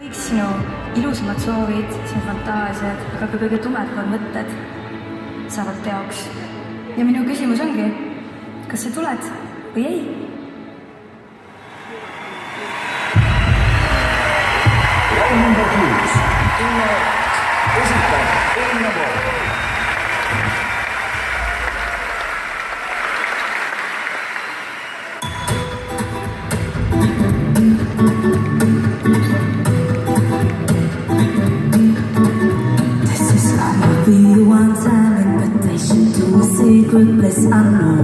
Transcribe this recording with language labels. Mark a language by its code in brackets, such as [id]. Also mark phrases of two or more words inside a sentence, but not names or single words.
[et] sinu ilusamad soovid, sinu fantaasiad, aga ka kõige tumedamad mõtted saavad teoks. ja minu küsimus ongi, kas sa tuled või ei? Laul number 6. Esitab Elina Pool. [en] This is gonna be one time invitation to a secret place unknown.